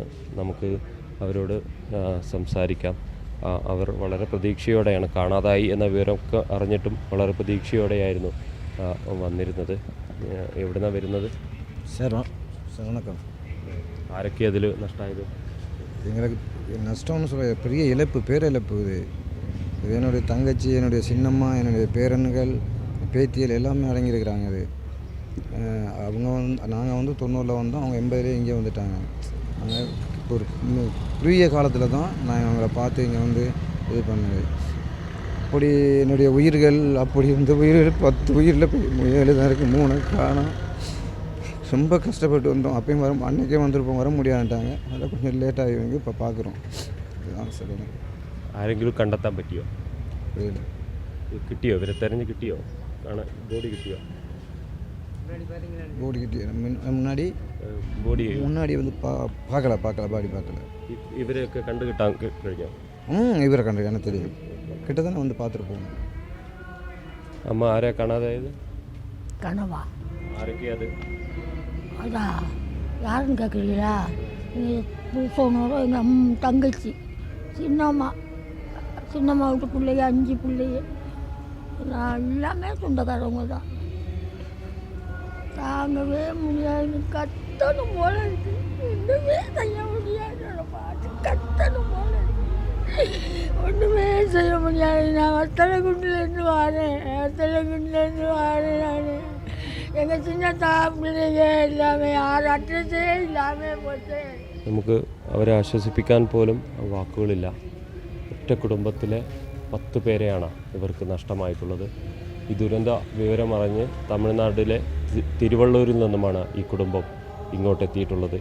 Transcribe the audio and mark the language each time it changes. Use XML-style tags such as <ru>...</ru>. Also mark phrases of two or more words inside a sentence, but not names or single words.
<ml>നമുക്ക് അവരോട് സംസാരിക്കാം. അവർ വളരെ പ്രതീക്ഷയോടെയാണ്, കാണാതായി എന്ന വിവരമൊക്കെ അറിഞ്ഞിട്ടും വളരെ പ്രതീക്ഷയോടെയായിരുന്നു വന്നിരുന്നത്. എവിടുന്നാണ് വരുന്നത്?</ml> <ta>வணக்கம்.</ta> <ml>ആരൊക്കെ അതിൽ നഷ്ടമായത്?</ml> <ta>எங்களுக்கு நஷ்டம்னு சொல்ல பெரிய இழப்பு, பேரிழப்பு இது. இது என்னுடைய தங்கச்சி, என்னுடைய சின்னம்மா, என்னுடைய பேரன்கள், பேத்தியல் எல்லாமே அடங்கியிருக்கிறாங்க. இது அவங்க நாங்கள் 90 வந்தோம், அவங்க 80 இங்கே வந்துட்டாங்க. நாங்கள் ஒரு குறுகிய காலத்தில் தான் நாங்கள் அவங்கள பார்த்து இங்கே இது பண்ணது. அப்படி என்னுடைய உயிர்கள், அப்படி இந்த உயிர்கள் 10 உயிரில் 7 தான் இருக்குது, 3 காணோம். ரொம்ப கஷ்டப்பட்டு வந்தோம். அப்பயும் அன்றைக்கே வந்திருப்போம், வர முடியாதுட்டாங்க. அதில் கொஞ்சம் லேட்டாகி இப்போ பார்க்குறோம். இதுதான் சொல்லுங்கள்.</ta> <ml>ആരെങ്കിലും കണ്ടെത്താൻ പറ്റിയോ?</ml> <ta>புரியல.</ta> <ml>കിട്ടിയോ? ഇവരെ തെരഞ്ഞ് കിട്ടിയോ? ബോഡി കിട്ടിയോ?</ml> <ta>போடி கிட்டே முன்னாடி பார்க்கல பாடி பார்க்கல.</ta> <ml>ഇവരെയൊക്കെ കണ്ടു കിട്ടാൻ കഴിഞ്ഞോ? ഇവരെ കണ്ടു,</ml> <ta>எனக்கு தெரியும். கிட்ட தானே பார்த்துட்டு போகணும்.</ta> <ml>അമ്മ ആരെയാ കാണാതായത്?</ml> <ta>கனவா?</ta> <ml>ആരൊക്കെയാ அது?</ml> <ta>அதான் யாருன்னு கேட்குறீங்களா? எங்கள் புருஷனோட எங்கள் தங்கச்சி, சின்னம்மா வீட்டு பிள்ளைங்க, 5 பிள்ளைங்க, எல்லாமே சொந்தக்காரவங்க தான். தாங்கவே முடியாது, கத்தணும் போல இருக்கு. ஒன்றுமே செய்ய முடியாது, பார்த்து கத்தணும் போல இருக்கு. ஒன்றுமே செய்ய முடியாது. நான் தலைகுண்டிலேருந்து வரேன் நான். எங்கள் சின்ன பிள்ளைங்க எல்லாமே</ta> <ml>അഡ്രസ്സേ ഇല്ലാതെ പോട്ടെ. നമുക്ക് അവരെ ആശ്വസിപ്പിക്കാൻ പോലും വാക്കുകളില്ല. ഒറ്റ കുടുംബത്തിലെ 10 പേരെയാണ് ഇവർക്ക് നഷ്ടമായിട്ടുള്ളത്. ഈ ദുരന്ത വിവരമറിഞ്ഞ് തമിഴ്നാട്ടിലെ തിരുവള്ളൂരിൽ നിന്നുമാണ് ഈ കുടുംബം ഇങ്ങോട്ടെത്തിയിട്ടുള്ളത്.</ml>